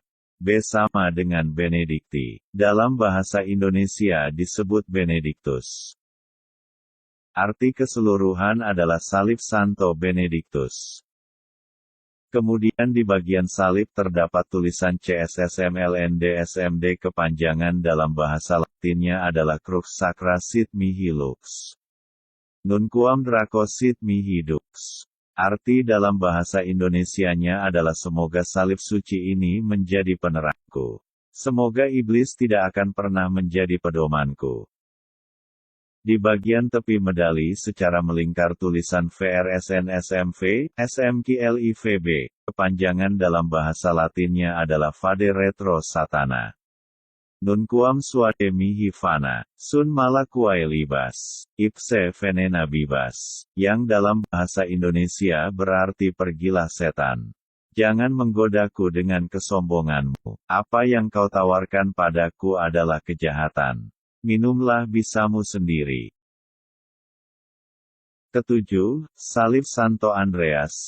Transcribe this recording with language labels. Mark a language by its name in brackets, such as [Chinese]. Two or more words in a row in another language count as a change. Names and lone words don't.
[Indonesian] B sama dengan Benedikti, dalam bahasa Indonesia disebut Benediktus. Arti keseluruhan adalah salib Santo Benediktus. Kemudian di bagian salib terdapat tulisan CSSMLNDSMD, kepanjangan dalam bahasa Latinnya adalah [Latin] Crux Sacra Sit Mihi Lux. Nunquam Draco Sit Mihi Dux. [Indonesian] Arti dalam bahasa Indonesianya adalah semoga salib suci ini menjadi penerangku. Semoga iblis tidak akan pernah menjadi pedomanku. Di bagian tepi medali secara melingkar tulisan VRSNSMV, SMKLIVB, kepanjangan dalam bahasa Latinnya adalah [Latin] Vade Retro Satana. Nunquam suade mihi fana, sun malakuae libas, ipse venena bibas, [Indonesian] yang dalam bahasa Indonesia berarti pergilah setan. Jangan menggodaku dengan kesombonganmu, apa yang kau tawarkan padaku adalah kejahatan. Minumlah bisamu sendiri. Ketujuh, salib Santo Andreas.